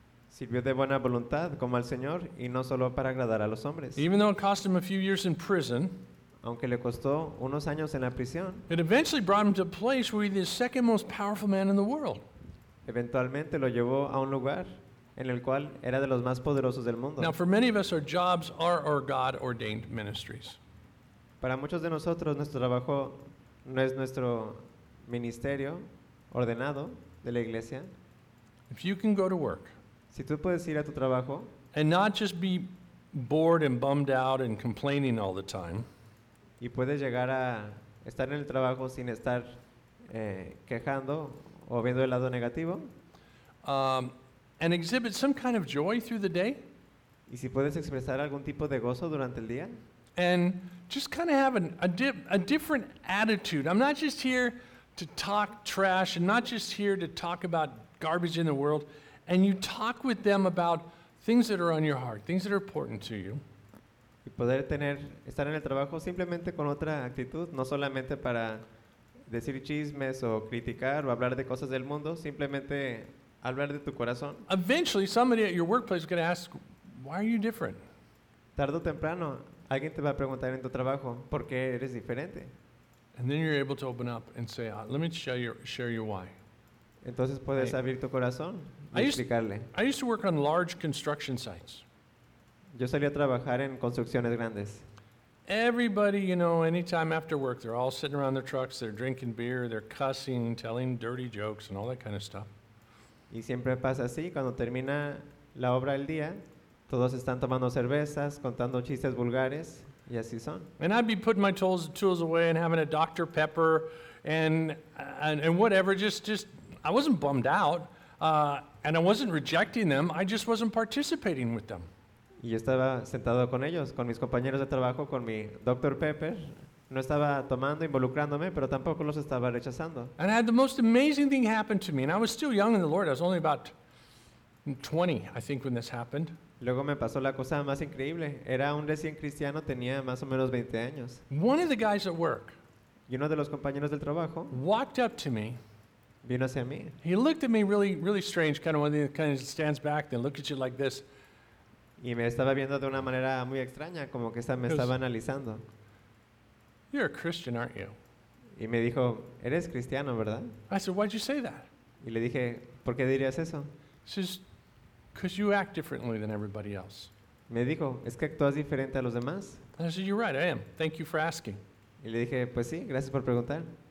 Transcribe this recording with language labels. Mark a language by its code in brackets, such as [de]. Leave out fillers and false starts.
[es] Sirvió de buena voluntad como al Señor y no solo para agradar a los hombres. [en] Even though it cost him a few years in prison, [es] aunque le costó unos años en la prisión, [en] it eventually brought him to a place where he was the second most powerful man in the world. [es] Eventualmente lo llevó a un lugar en el cual era de los más poderosos del mundo. [en] Now, for many of us, our jobs are our God-ordained ministries. [es] Para muchos de nosotros, nuestro trabajo no es nuestro ministerio ordenado de la iglesia. [en] If you can go to work, [es] si tú puedes ir a tu trabajo, [en] and not just be bored and bummed out and complaining all the time, [es] y puedes llegar a estar en el trabajo sin estar quejando o viendo el lado negativo, [en] and exhibit some kind of joy through the day, [es] y si puedes expresar algún tipo de gozo durante el día, [en] and just kind of have a different attitude. I'm not just here to talk trash and not just here to talk about garbage in the world, and you talk with them about things that are on your heart, things that are important to you. [es] Y poder tener, estar en el trabajo simplemente con otra actitud, no solamente para decir chismes o criticar o hablar de cosas del mundo, simplemente hablar de tu corazón. [en] Eventually, somebody at your workplace is going to ask, why are you different? [es] Tardo o temprano, alguien te va a preguntar en tu trabajo, ¿por qué eres diferente? [en] And then you're able to open up and say, let me share you why. [es] Entonces puedes abrir tu corazón y explicarle. [en] I used to work on large construction sites. [es] Yo salí a trabajar en construcciones grandes. [en] Everybody, you know, anytime after work, they're all sitting around their trucks, they're drinking beer, they're cussing, telling dirty jokes and all that kind of stuff. [es] Y siempre pasa así, cuando termina la obra del día, todos están tomando cervezas, contando chistes vulgares, y así son. [en] And I'd be putting my tools away and having a Dr. Pepper and whatever, just I wasn't bummed out, and I wasn't rejecting them, I just wasn't participating with them. [es] Y estaba sentado con ellos, con mis compañeros de trabajo, con mi Dr. Pepper. No estaba tomando, involucrándome, pero tampoco los estaba rechazando. [en] And I had the most amazing thing happen to me. And I was still young in the Lord. I was only about 20, I think, when this happened. [es] Luego me pasó la cosa más increíble. Era un recién cristiano, tenía más o menos 20 años. [en] One of the guys at work, [es] y uno de los compañeros del trabajo, [en] walked up to me. [es] Vino hacia mí. [en] He looked at me really, really strange, kind of one of the kind of stands back and look at you like this. [es] Y me estaba viendo de una manera muy extraña, como que me estaba analizando. [en] You're a Christian, aren't you? [es] Y me dijo, eres cristiano, ¿verdad? [en] I said, why'd you say that? [es] Y le dije, ¿por qué dirías eso? [en] He says, because you act differently than everybody else. [es] Me dijo, es que actúas diferente a los demás. [en] And I said, you're right, I am. Thank you for asking. [es] Y le dije, pues sí, gracias por preguntar.